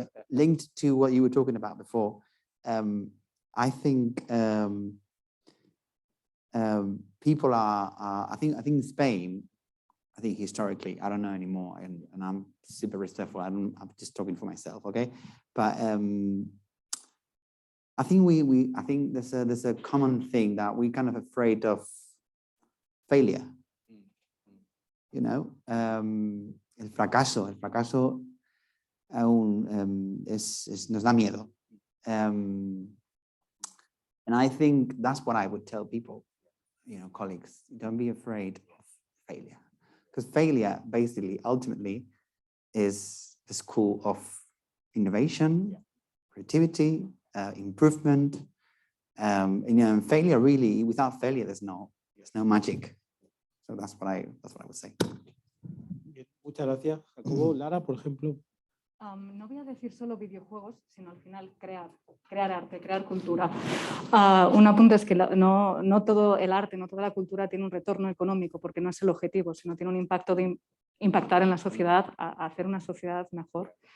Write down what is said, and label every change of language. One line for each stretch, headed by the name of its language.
English: Linked to what you were talking about before, I think people are I think in Spain, I think historically, I don't know anymore, and I'm super respectful. I'm just talking for myself, okay? But I think I think there's a common thing that we're kind of afraid of failure. You know,
Spanish: el fracaso aún nos da miedo.
English: And I think that's what I would tell people, you know, colleagues. Don't be afraid of failure. Because failure, basically, ultimately, is the school of innovation, creativity, improvement. You know, and failure really, without failure, there's no magic. So that's what I would say.
Spanish: Muchas gracias, Jacobo. Lara, por ejemplo. No voy a decir solo videojuegos, sino al final crear arte, crear cultura. Un apunte es que no todo el arte, no toda la cultura tiene un retorno económico, porque no es el objetivo, sino tiene un impacto de impactar en la sociedad, a hacer una sociedad mejor.